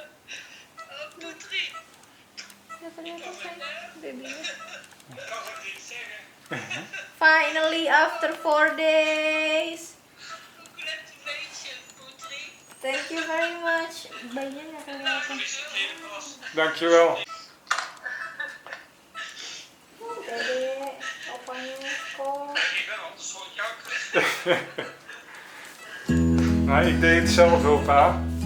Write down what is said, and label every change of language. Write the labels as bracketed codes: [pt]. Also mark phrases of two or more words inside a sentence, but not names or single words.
[id] Ya, ternyata sayang babynya. [en] Finally after 4 days. Thank you very much. [id] Bayinya nggak kelihatan. [nl] Dankjewel. [id] Dede, opanya kok. [nl] Nou, ik deed het zelf wel, pa.